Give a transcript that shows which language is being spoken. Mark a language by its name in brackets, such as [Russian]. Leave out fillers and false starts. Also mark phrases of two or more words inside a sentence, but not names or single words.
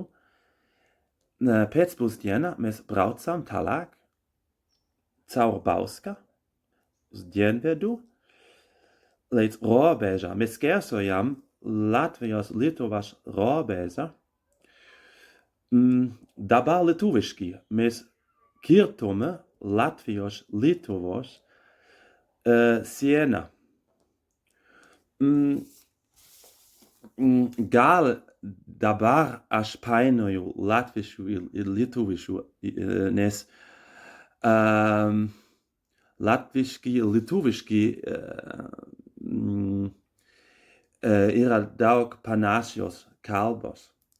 [Latvian] Pēcpusdienā mēs braucām tālāk caur Bauska uz dienvidu līdz robežā. Mēs skērsojām Latvijas-Lietuvas robeža. [Lithuanian] Dabā lietuviski mēs kirtome Latvijos, Lietuvos, siena. Gal dabar aš painioju latvišku ir lietuvišku, nes latviški ir lietuviški yra daug panašios kalbos.